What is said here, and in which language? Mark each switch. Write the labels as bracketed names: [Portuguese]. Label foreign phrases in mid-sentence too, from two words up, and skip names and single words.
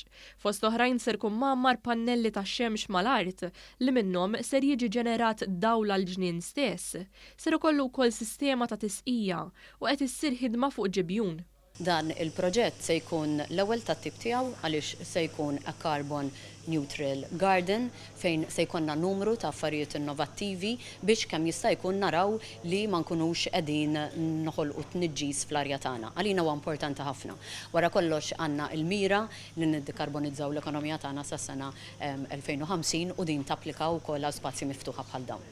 [Maltese] Fost oħrajn ser ikun mammar pannelli tax-xemx mal-art li minnhom ser jiġi ġenerat dawl għall-ġnien stess. Ser ikollu wkoll sistema ta' tisqija u qed issir ħidma fuq ġibjun. Dan il-proġett se jkun l-ewwel tat-tip tiegħu għaliex se jkun [English] a carbon neutral garden [Maltese] fejn se jkollna numru ta' affarijiet innovattivi biex kemm jista' jkun naraw li ma nkunux qegħdin noħolqu tniġġis fl-arja tagħna. Għalina huwa importanti ħafna. Wara kollox għandna l-mira li niddekarbonizzaw l-ekonomija tagħna sas-sena 2050 u din tapplika wkoll għal spazji miftuħa bħal dawn.